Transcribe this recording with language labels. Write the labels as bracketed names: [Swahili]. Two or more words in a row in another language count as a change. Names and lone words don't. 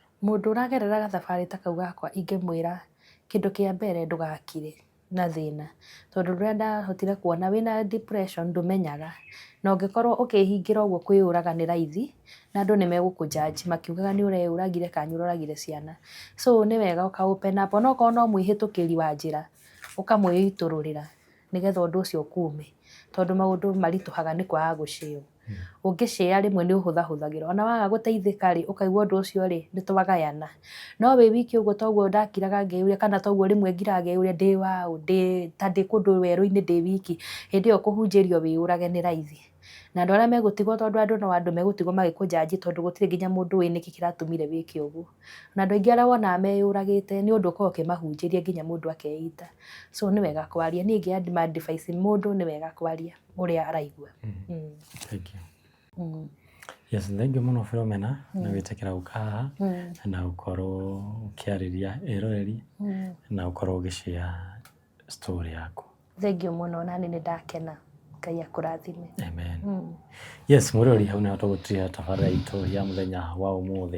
[Kikuyu] Mũndũ ũragerera gathabarĩ ta kau gakwa ingĩmwĩra kĩndũ kĩa mbere ndũgakire na thĩna. Tondũ rĩrĩa ndahotire kuona wĩna depression ndũmenyaga. Na ũngĩkorwo ũkĩhingĩra ũguo kwĩyũraga nĩ raithi na andũ nĩ megũkũjudge makiugaga nĩ ũreyũragire kana nĩ ũroragire ciana. So nĩ wega ũka [English] open up [Kikuyu] onokorwo no mwĩhĩtũkĩri wa njĩra ũkamwĩitũrũrĩra nĩgetha ũndũ ũcio ũkume. Tondũ maũndũ maritũhaga nĩ kwaga gũshare. Ũngĩshare rĩmwe nĩ ũhũthahũthagĩra. Ona waga gũteithĩka rĩ ũkaigua ũndũ ũcio rĩ nĩ twagayana. No wĩ wiki ũguo toguo ndakiraga ngeyũria kana toguo rĩmwe ngiraga ngeyũria ndĩ waũ ta ndĩ kũndũ werũ-inĩ ndĩ wiki. Hĩndĩ ĩyo kũhunjĩrio wĩyũrage nĩ raithi. Na andũ arĩa megũtigwo tondũ andũ no andũ megũtigwo magĩkũjudge tondũ gũtirĩ nginya mũndũ ũĩ nĩkĩ kĩratũmire wĩke ũguo. Na andũ aingĩ arĩa wonaga meyũragĩte nĩ ũndũ ũkoragwo ũkĩmahunjĩria nginya mũndũ akeita. So nĩ wega kwaria. Niĩ ingĩ advice mũndũ nĩ wega kwaria ũrĩa araigua. [English] Thank you. Yes, thank you [Kikuyu] mũno Philomena na gwĩtĩkĩra gũka haha na gũkorwo ũkĩarĩria eroreri na gũkorwo ũgĩshare story yaku. [English] Thank you [Kikuyu] mũno na nĩ ndakena. Ngai akũrathime. Amen. Yes, mũrori hau nĩ tũgũtria tabarĩra itũ ya mũthenya wa ũmũthĩ.